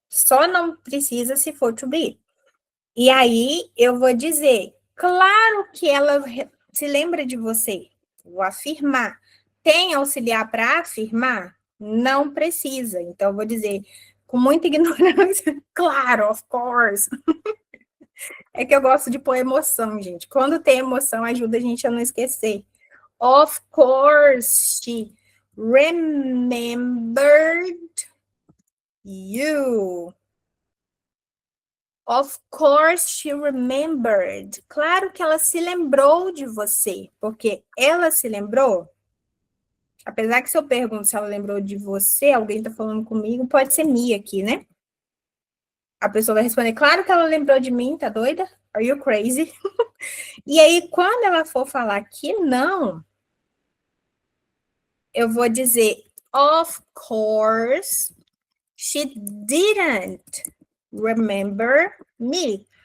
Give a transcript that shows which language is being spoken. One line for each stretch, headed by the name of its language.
Portuguese: Só não precisa se for to be. E aí eu vou dizer, claro que ela se lembra de você. Vou afirmar. Tem auxiliar para afirmar? Não precisa. Então eu vou dizer, com muita ignorância, claro, of course. É que eu gosto de pôr emoção, gente. Quando tem emoção, ajuda a gente a não esquecer.
English: Of course, she remembered you. Of course she remembered.
Portuguese: Claro que ela se lembrou de você, porque ela se lembrou. Apesar que se eu pergunto se ela lembrou de você, alguém tá falando comigo, pode ser me aqui, né? A pessoa vai responder, claro que ela lembrou de mim, tá doida?
English: Are you crazy?
Portuguese: E aí, quando ela for falar que não, eu vou dizer,
English: of course, she didn't remember me.